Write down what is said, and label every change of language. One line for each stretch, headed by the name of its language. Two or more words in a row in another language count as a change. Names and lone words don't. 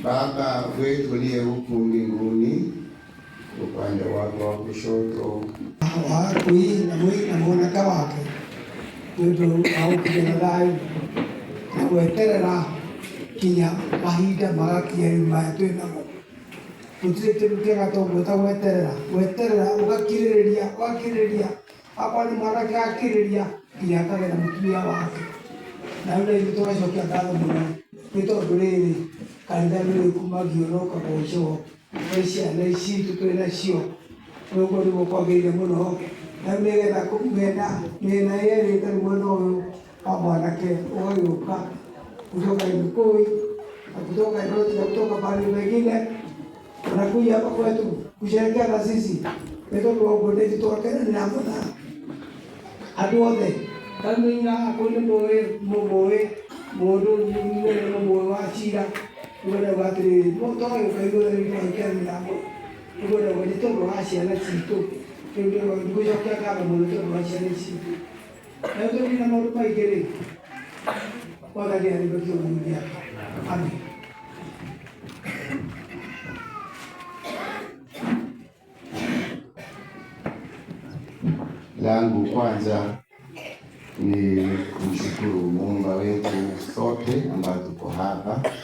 Swahili: Baba wetu uliye huku mbinguni, upande wako wa kushoto
Kikuyu: mwanaka wake nĩũndũ wa gũkinyĩra thayũ na gweterera kinya mahinda magakinya rĩu maya twĩ namo. Gũtirĩ kĩndũ kĩega toguo ta gweterera ũgakirĩrĩria akorwo nĩ mwanake agakirĩrĩria kinya akagĩa mũtumia wake. Na rĩu ithuĩ tũgacokia ngatho mũno nĩ tondũ rĩrĩ kanitha nĩ kumagio no kagoco gwĩ ciana ici twĩ nacio, ũguo nĩguo kwagĩrĩire mũno. Na rĩu nĩgetha mĩena yerĩ ĩtarĩ mwena ũyũ wa mwanake ũgagĩũka
Swahili: kutoka Gĩkũyũ na kutoka pahali pengine wanakuja hapa kwetu kusherehekea na sisi.
Kikuyu: Nĩ tondũ wa ũguo nĩ twakenanĩra mũno andũ othe. Kamĩina akorwo nĩ mũĩ mũndũ nĩ mũĩ wa cira nĩwendagwo atĩrĩrĩ tũgagĩũka igũrũ rĩkenanĩra mũno nĩ tondũ wa ciana citũ. Nĩgũcokia ngatho mũno nĩ tondũ wa ciana ici. Na tũthiĩ na maũndũ maingĩ rĩ Mwathani arĩmbũkie ũmũthia. Amen.
Swahili: Langu kwanza ni kumshukuru Muumba wetu sote ambao tuko hapa.